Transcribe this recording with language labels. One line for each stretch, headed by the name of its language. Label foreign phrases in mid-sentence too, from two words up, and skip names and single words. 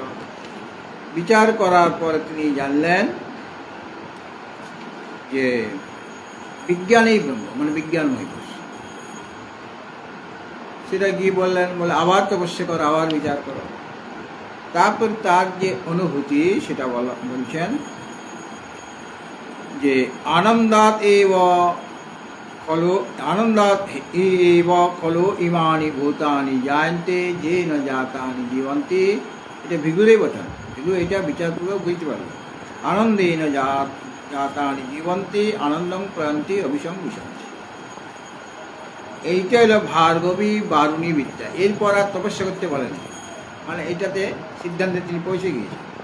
Bangla: বিচার করার পরে তিনি জানলেন যে বিজ্ঞানই ব্রহ্ম, মানে বিজ্ঞানময় কোষ। সেটা কি বললেন, বলে আবার তপস্যা করো, আবার বিচার করো। তারপর তার যে অনুভূতি সেটা বলছেন যে
Sanskrit: আনন্দাৎ এব খলু ইমানি ভূতানি জায়ন্তে যে ন জাতানি জীবন্তি।
Bangla: এটা ভিগুরই বলেন। ভিগু এটা বিচারপূর্বক বুঝতে পারবে।
Sanskrit: আনন্দে ন জাতানি জীবন্তি আনন্দম প্রয়ন্তি অভিসং বিশন্তি।
Bangla: এইটা হলো ভার্গবী বারুণী বিদ্যা। এরপর আর তপস্যা করতে বলেন, মানে এইটাতে সিদ্ধান্তে তিনি পৌঁছে গিয়েছেন।